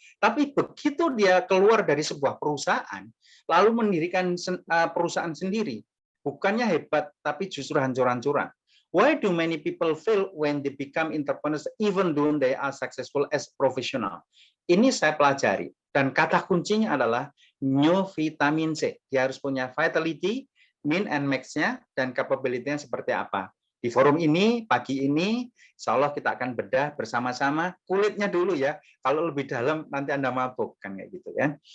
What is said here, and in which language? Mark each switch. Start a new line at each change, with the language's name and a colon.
Indonesian: Tapi begitu dia keluar dari sebuah perusahaan, lalu mendirikan perusahaan sendiri, bukannya hebat, tapi justru hancur-hancuran.
English: Why do many people fail when they become entrepreneurs even though they are successful as professional?
Indonesian: Ini saya pelajari. Dan kata kuncinya adalah new vitamin C. Dia harus punya vitality, min and max-nya, dan capability-nya seperti apa. Di forum ini, pagi ini, insya Allah kita akan bedah bersama-sama. Kulitnya dulu ya. Kalau lebih dalam, nanti Anda mabuk. Kan kayak gitu ya.